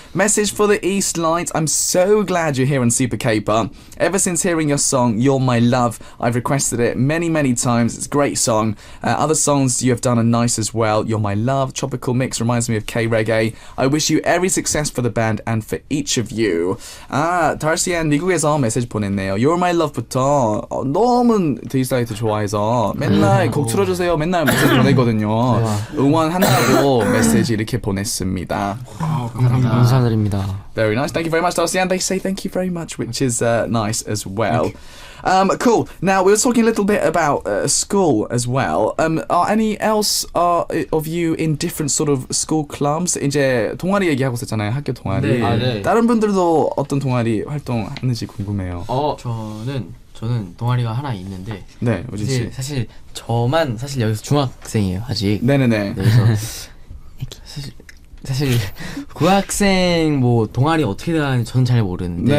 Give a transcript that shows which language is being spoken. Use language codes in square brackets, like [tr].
[en] Message for the Eastlight. I'm so glad you're here on Super K-Pop. Ever since hearing your song, You're My Love, I've requested it many, many times. It's a great song. Other songs you have done are nice as well. You're My Love, Tropical Mix reminds me of K-Reggae. I wish you every success for the band and for each of you. [ko] 달시안 미국에서 메시지 보냈네요. You're My Love부터 너무 데이사이트 좋아해서 맨날 곡 틀어주세요. 맨날 메시지 보내거든요. 응원한다고 메시지 이렇게 보냈습니다. 감사드립니다. [en] Very nice. Thank you very much, Darcy. And they say thank you very much, which is nice as well. Cool. Now, we were talking a little bit about school as well. Are any else of you in different sort of school clubs? [ko] 이제 동아리 얘기하고 있었잖아요. 학교 동아리. 네. 다른 분들도 어떤 동아리 활동하는지 궁금해요. 저는 동아리가 하나 있는데 네, 우진 씨. 사실 저만 사실 여기서 중학생이에요, 아직. 네네네. 그래서 사실 고학생 뭐 동아리 어떻게 되는지 저는 잘 모르는데